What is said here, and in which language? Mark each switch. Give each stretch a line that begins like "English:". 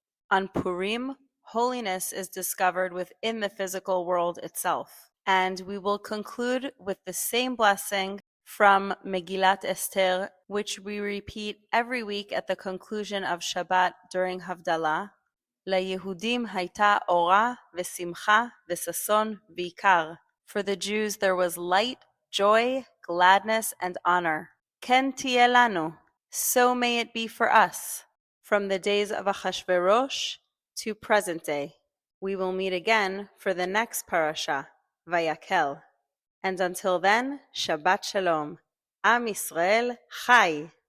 English: On Purim, holiness is discovered within the physical world itself. And we will conclude with the same blessing from Megillat Esther, which we repeat every week at the conclusion of Shabbat during Havdalah.
Hebrew: ליהודים הייתה אורה ושמחה וששון ויקר.
English: For the Jews there was light, joy, gladness, and honor.
Hebrew: כן תהיה לנו,
English: so may it be for us. From the days of Achashverosh to present day. We will meet again for the next parashah, Vayakel. And until then, Shabbat Shalom. Am Yisrael Chai.